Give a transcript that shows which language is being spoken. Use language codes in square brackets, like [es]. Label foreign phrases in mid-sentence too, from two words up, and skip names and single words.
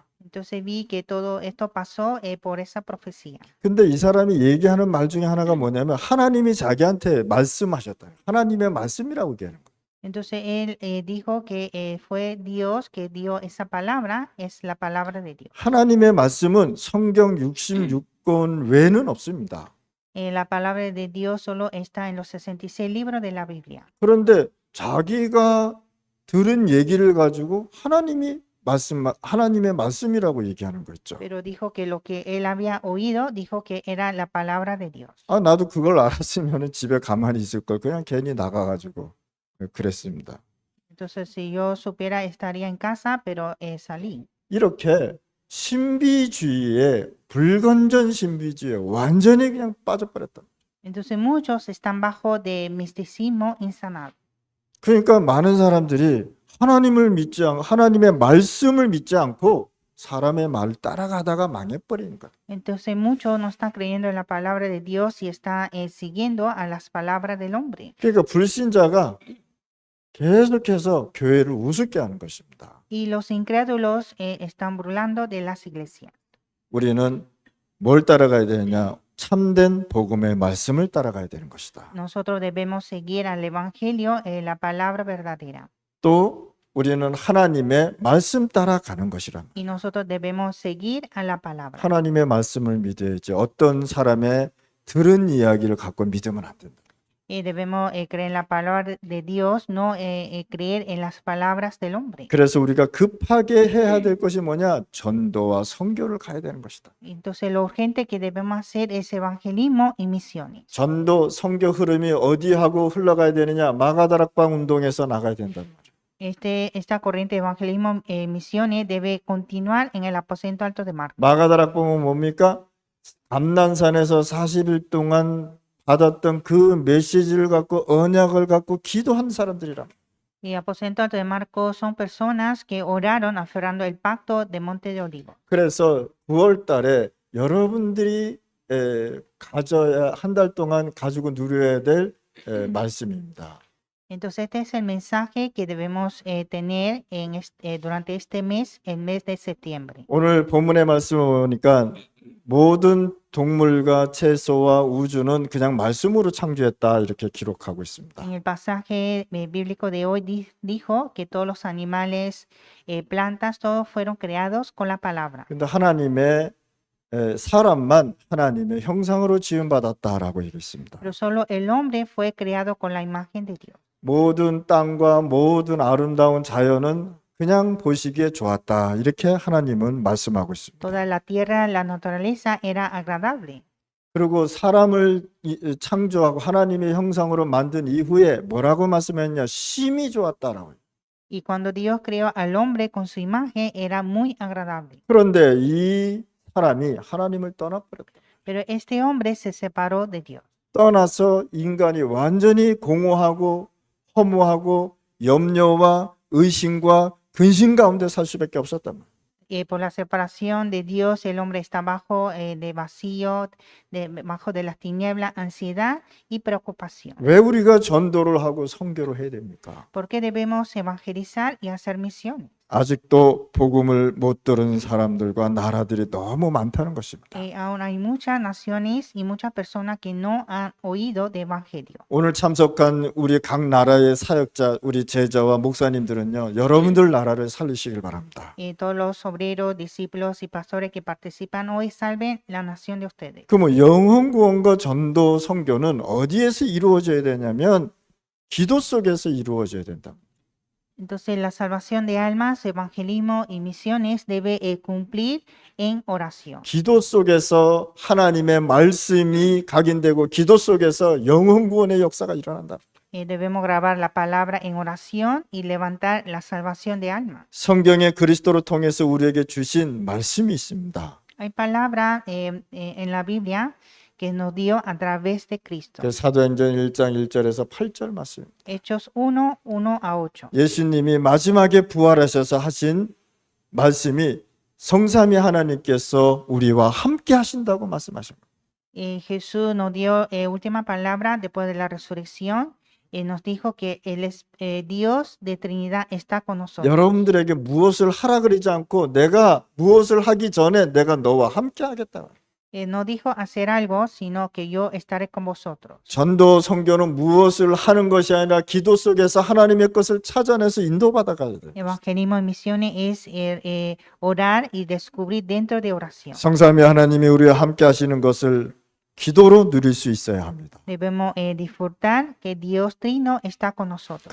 [es] Entonces vi que todo esto pasó por esa profecía. [ko] 근데 이 사람이 얘기하는 말 중에 하나가 뭐냐면 하나님이 자기한테 말씀하셨다. 하나님의 말씀이라고 얘기하는 거예요. [es] Entonces él dijo que fue Dios que dio esa palabra, es la palabra de Dios. [ko] 하나님의 말씀은 성경 66권 외에는 없습니다. [es] La palabra de Dios solo está en los 66 libros de la Biblia. [ko] 그런데 자기가 들은 얘기를 가지고 하나님의 말씀이라고 얘기하는 거 있죠. [es] Pero dijo que lo que él había oído, dijo que era la palabra de Dios. [ko] 나도 그걸 알았으면 집에 가만히 있을 걸 그냥 괜히 나가가지고 그랬습니다. [es] Entonces si yo supiera estaría en casa, pero salí. [ko] 이렇게 신비주의에 불건전 신비주의에 완전히 그냥 빠져버렸다. [es] Entonces muchos están bajo de misticismo insanado. [ko] 그러니까 많은 사람들이 하나님의 말씀을 믿지 않고 사람의 말을 따라가다가 망해버리는 거예요. [es] Entonces muchos no están creyendo en la palabra de Dios y están siguiendo a las palabras del hombre. [ko] 그러니까 불신자가 계속해서 교회를 우습게 하는 것입니다. [es] Y los incrédulos están burlando de las iglesias. [ko] 우리는 뭘 따라가야 되느냐? 참된 복음의 말씀을 따라가야 되는 것이다. [es] Nosotros debemos seguir al evangelio, la palabra verdadera. [ko] 또 우리는 하나님의 말씀 따라가는 것이란. [es] Y nosotros debemos seguir a la palabra. [ko] 하나님의 말씀을 믿어야지 어떤 사람의 들은 이야기를 갖고 믿으면 안 된다. [es] Debemos creer en la palabra de Dios, no creer en las palabras del hombre. [ko] 그래서 우리가 급하게 해야 될 것이 뭐냐? 전도와 선교를 가야 되는 것이다. [es] Entonces lo urgente que debemos hacer es evangelismo y misiones. [ko] 전도 선교 흐름이 어디하고 흘러가야 되느냐? 마가다락방 운동에서 나가야 된단 말이에요. [es] Esta corriente de evangelismo y misiones debe continuar en el aposento alto de Marcos. [ko] 마가다락방은 뭡니까? 감난산에서 40일 동안 받았던 그 메시지를 갖고 언약을 갖고 기도한 사람들이라. [es] Y aposento alto de Marcos son personas que oraron aferrando el pacto de Monte de Olivos. [ko] 그래서 9월 달에 여러분들이 가져야 한 달 동안 가지고 누려야 될 말씀입니다. [es] Entonces este es el mensaje que debemos tener durante este mes, el mes de septiembre. [ko] 오늘 본문의 말씀을 보니까 모든 동물과 채소와 우주는 그냥 말씀으로 창조했다 이렇게 기록하고 있습니다. [es] En el pasaje bíblico de hoy dijo que todos los animales, plantas, todos fueron creados con la palabra. [ko] 근데 사람만 하나님의 형상으로 지음받았다라고 얘기했습니다. [es] Pero solo el hombre fue creado con la imagen de Dios. [ko] 모든 땅과 모든 아름다운 자연은 그냥 보시기에 좋았다. 이렇게 하나님은 말씀하고 있습니다. [es] Toda la tierra, la naturaleza era agradable. [ko] 그리고 사람을 창조하고 하나님의 형상으로 만든 이후에 뭐라고 말씀했냐? 심히 좋았다라고. [es] Y cuando Dios creó al hombre con su imagen, era muy agradable. [ko] 그런데 이 사람이 하나님을 떠나버렸다. [es] Pero este hombre se separó de Dios. [ko] 떠나서 인간이 완전히 공허하고 허무하고 염려와 의심과 근심 가운데 살 수밖에 없었단 말이에요. [es] por la separación de Dios, el hombre está bajo de vacío, bajo de las tinieblas, ansiedad y preocupación. [ko] 왜 우리가 전도를 하고 선교를 해야 됩니까? [es] ¿Por qué debemos evangelizar y hacer misiones? [ko] 아직도 복음을 못 들은 사람들과 나라들이 너무 많다는 것입니다. [es] Aún hay muchas naciones y muchas personas que no han oído de evangelio. [ko] 오늘 참석한 우리 각 나라의 사역자, 우리 제자와 목사님들은요, 여러분들 나라를 살리시길 바랍니다. [es] Todos los obreros, discípulos y pastores que participan hoy, salven la nación de ustedes. [ko] 그럼 영혼 구원과 전도 선교는 어디에서 이루어져야 되냐면 기도 속에서 이루어져야 된다. [es] Entonces, la salvación de almas, evangelismo y misiones debe cumplir en oración. [ko] 기도 속에서 하나님의 말씀이 각인되고 기도 속에서 영혼 구원의 역사가 일어난다. [es] Debemos grabar la palabra en oración y levantar la salvación de almas. [ko] 성경에 그리스도를 통해서 우리에게 주신 말씀이 있습니다. [es] Hay palabra en la Biblia que nos dio a través de Cristo. [ko] 그 사도행전 1장 1절에서 8절 말씀입니다. [es] Hechos 1, 1-8. [ko] 예수님이 마지막에 부활하셔서 하신 말씀이 성삼위 하나님께서 우리와 함께 하신다고 말씀하십니다. [es] Jesús nos dio última palabra después de la resurrección. Nos dijo que Dios de Trinidad está con nosotros. [ko] 여러분들에게 무엇을 하라 그러지 않고 내가 무엇을 하기 전에 내가 너와 함께 하겠다. [es] No dijo hacer algo, sino que yo estaré con vosotros. [ko] 전도 선교는 무엇을 하는 것이 아니라 기도 속에서 하나님의 것을 찾아내서 인도받아 가야 돼요. [es] Evangelismo y misiones es orar y descubrir dentro de oración. [ko] 성삼위 하나님이 우리와 함께 하시는 것을 기도로 누릴 수 있어야 합니다. [es] Debemos disfrutar que Dios Trino está con nosotros.